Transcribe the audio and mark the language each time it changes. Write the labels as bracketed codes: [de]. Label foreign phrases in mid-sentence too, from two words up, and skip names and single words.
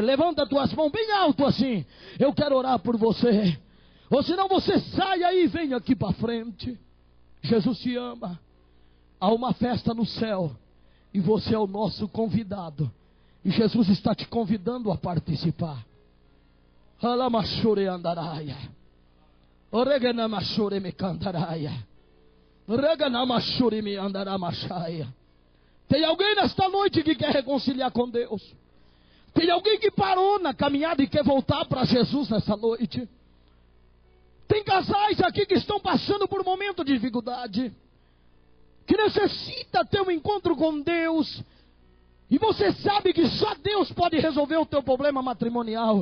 [pt] Levanta tuas mãos bem alto assim. Eu quero orar por você. Ou senão você sai aí e vem aqui para frente. Jesus te ama. Há uma festa no céu e você é o nosso convidado. E Jesus está te convidando a participar. Alamachure andaraia. Oreganamachure me cantaraia. Tem alguém nesta noite que quer reconciliar com Deus? Tem alguém que parou na caminhada e quer voltar para Jesus nessa noite? Tem casais aqui que estão passando por um momento de dificuldade, que necessita ter um encontro com Deus, e você sabe que só Deus pode resolver o teu problema matrimonial.